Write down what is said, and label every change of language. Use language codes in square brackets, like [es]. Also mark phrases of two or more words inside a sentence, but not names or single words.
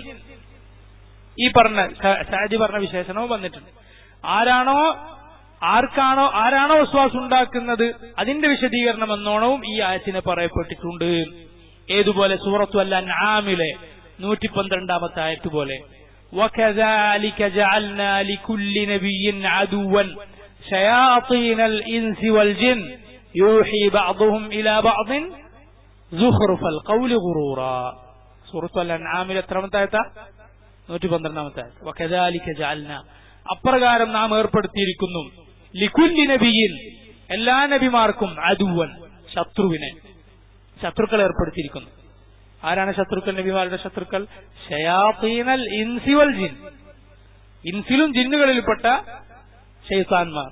[ml] ഈ പറഞ്ഞ സഅദി പറഞ്ഞ വിശേഷണവും വന്നിട്ടുണ്ട്. ആരാണോ വസ്വാസ് ഉണ്ടാക്കുന്നത് അതിന്റെ വിശദീകരണം എന്നോണവും ഈ ആയത്തിനെ പറയപ്പെട്ടിട്ടുണ്ട്. ഏതുപോലെ? സൂറത്തു അൽ-അൻആമിലെ 112 ആയത്ത് പോലെ, [ar] وَكَذَلِكَ جَعَلْنَا لِكُلِّ نَبِيٍّ عَدُوًّا شَيَاطِينَ الْإِنسِ وَالْجِنِّ يُوحِي بَعْضُهُمْ إِلَى بَعْضٍ زُخْرُفَ الْقَوْلِ غُرُورًا. [ml] സൂറത്തു അൽ-അൻആമിലെ എത്രാമത്തെ ആയത്താ? 112 ആയത്ത്. [ar] وَكَذَلِكَ جَعَلْنَا, [ml] അപ്രകാരം നാം ഏർപ്പെടുത്തിയിരിക്കുന്നു, [ar] لكل نبي, [ml] എല്ലാ നബിമാർക്കും, അദുവൻ, ശത്രുക്കൾ ഏർപ്പെടുത്തിയിരിക്കുന്നു. ആരാണ് ശത്രുക്കൾ? നബിമാരുടെ ശത്രുക്കൾ [ar] شياطين الإنس والجن, [ml] ഇൻസിലും ജിന്നുകളിൽപ്പെട്ട ശൈത്താന്മാർ.